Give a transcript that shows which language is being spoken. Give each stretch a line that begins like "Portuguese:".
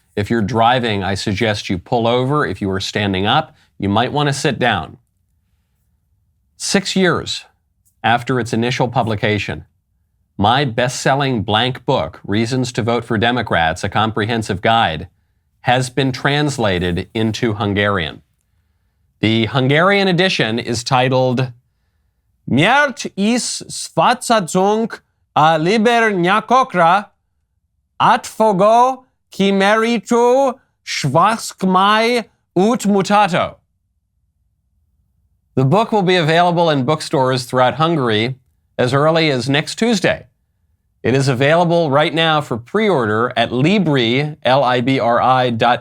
English: If you're driving, I suggest you pull over. If you are standing up, you might want to sit down. 6 years after its initial publication, my best-selling blank book, Reasons to Vote for Democrats, a comprehensive guide, has been translated into Hungarian. The Hungarian edition is titled
Hungarian: Miért is szavazunk a libernyakokra átfogó kimerítő szavazmány útmutato.
English: The book will be available in bookstores throughout Hungary as early as next Tuesday. It is available right now for pre-order at Libri, Libri.hu.